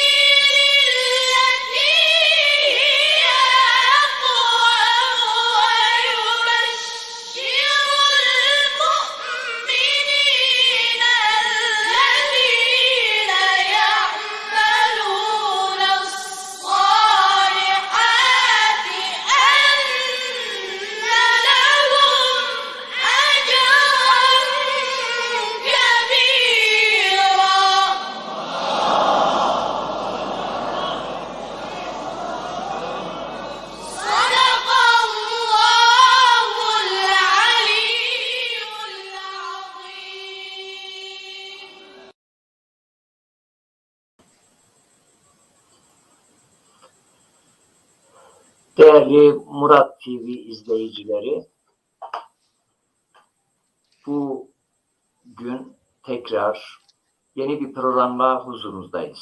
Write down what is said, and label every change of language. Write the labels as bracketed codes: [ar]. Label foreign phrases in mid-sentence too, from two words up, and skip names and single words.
[ar] للتي هي أقوم ويبشر المؤمنين الذين يعملون الصالحات أن لهم أجرا كبيرا. صدق الله العلي العظيم. [tr] Değerli Murat TV izleyicileri, bu gün tekrar yeni bir programla huzurunuzdayız.